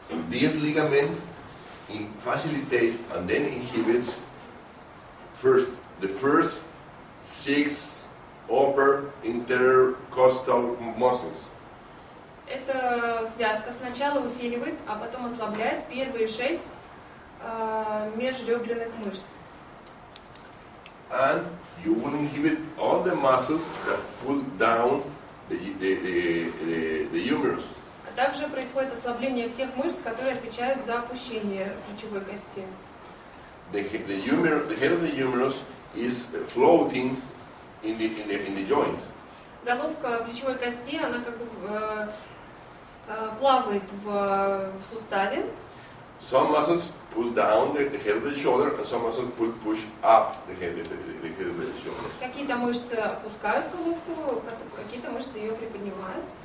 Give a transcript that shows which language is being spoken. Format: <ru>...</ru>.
<en>This ligament facilitates and then inhibits the first 6 upper intercostal muscles.</en> <ru>Эта связка сначала усиливает, а потом ослабляет первые 6 межреберных мышц.</ru> <en>And you will inhibit all the muscles that pull down the humerus.</en> <ru>А также происходит ослабление всех мышц, которые отвечают за опущение плечевой кости.</ru> <en>The head of the humerus is floating in the joint.</en> <ru>Головка плечевой кости, она как бы плавает в суставе.</ru> <en>Some muscles pull down the head of the shoulder, and some muscles push up the head of the shoulder.</en> <ru>Какие-то мышцы опускают головку, какие-то мышцы ее приподнимают.</ru>